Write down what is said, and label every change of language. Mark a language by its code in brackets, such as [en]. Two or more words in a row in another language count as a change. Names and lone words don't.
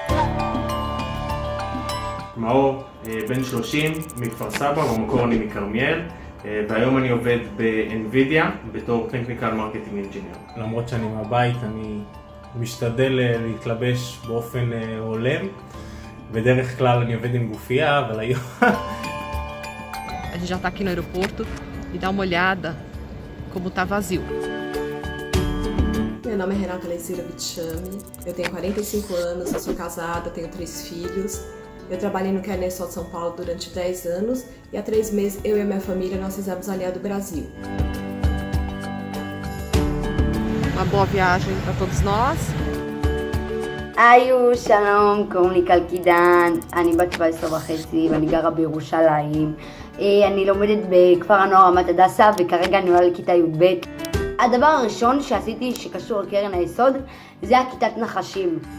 [he] מאור, בן 30, מכפר סבא, במקור אני מכרמיאל, והיום אני עובד ב-NVIDIA בתור Technical Marketing Engineer. למרות שאני מהבית, אני משתדל להתלבש באופן הולם, בדרך כלל אני עובד עם גופייה, אבל היום... [pt] A gente já está aqui no aeroporto e dá uma olhada como está vazio. Meu nome é Renata Lezeira Bitchame, eu tenho 45 anos, eu sou casada, tenho 3 filhos. Eu trabalhei no Keren Hayesod São Paulo durante 10 anos e há 3 meses eu e a minha família nós fizemos a Aliança do Brasil. Uma boa viagem para todos nós. [he] היו, שלום, קוראים לי קלקידן, אני בת 17 וחצי ואני גרה בירושלים. אני לומדת בכפר הנוער רמת הדסה וכרגע אני עולה לכיתה י"ב. הדבר הראשון שעשיתי שקשור לקרן היסוד זה הכיתת נחשים.